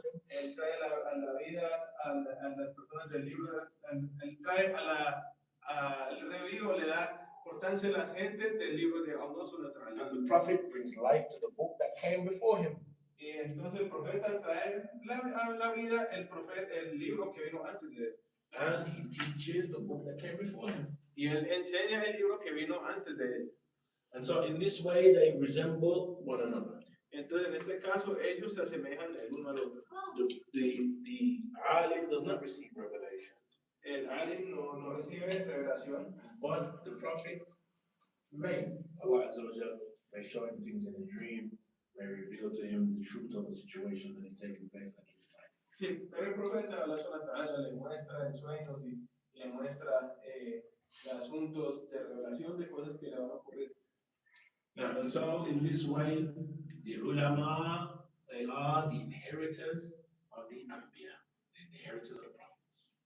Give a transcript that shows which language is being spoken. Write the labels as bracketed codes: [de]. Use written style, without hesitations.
[es] Él trae a la vida a las personas del libro. Él trae al revivo, le da importancia a la gente del libro de Allah subhanahu wa ta'ala. [en] And the prophet brings life to the book that came before him. [es] Y entonces el profeta trae a la vida el libro que vino antes de él. [en] And he teaches the book that came before him. [es] Y él enseña el libro que vino antes de él. [en] And so in this way they resemble one another. [es] Entonces en este caso ellos se asemejan el uno al otro. [en] The alim does not receive revelation. [es] El alim no recibe revelación. [en] But the prophet may, Allah Azza wa Jalla, may show him things in a dream, may reveal to him the truth of the situation that is taking place at his time. [es] Sí, pero el profeta Allah subhanahu wa ta'ala le muestra en sueños y le muestra asuntos de revelación de cosas que le van a ocurrir. [en] Now, and so in this way, the ulama, they are the inheritors of the anbiya, the inheritors of the prophets.